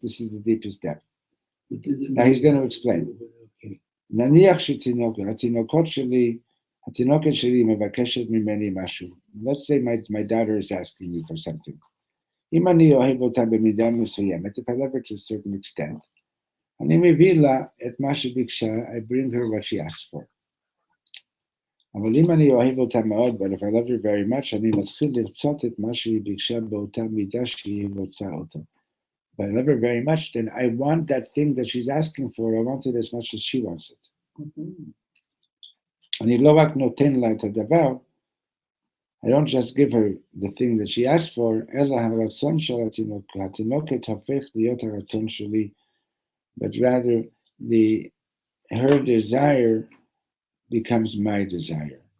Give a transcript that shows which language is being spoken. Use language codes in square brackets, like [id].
[en] This is the deepest depth. Now he's going to explain. [he] Naniach shetinokot sheli, התינוקת שלי מבקשת ממני משהו. [en] Let's say my daughter is asking me for something. [he] אם אני אוהב אותה במידה מסוימת, [en] if I love her to a certain extent, [he] אני מביא לה את מה שביקשה, [en] I bring her what she asked for. [he] אבל אם אני אוהב אותה מאוד, [en] but if I love her very much, [he] אני מתחיל לרצות את מה שהיא ביקשה באותה מידה שהיא רוצה אותו. [en] If I love her very much, then I want that thing that she's asking for, I want it as much as she wants it. [he] אני לא רק נותן לה את הדבר, [en] I don't just give her the thing that she asked for, [he] אלא הרצון של התינוקת הופך להיות הרצון שלי, [en] but rather her desire becomes my desire.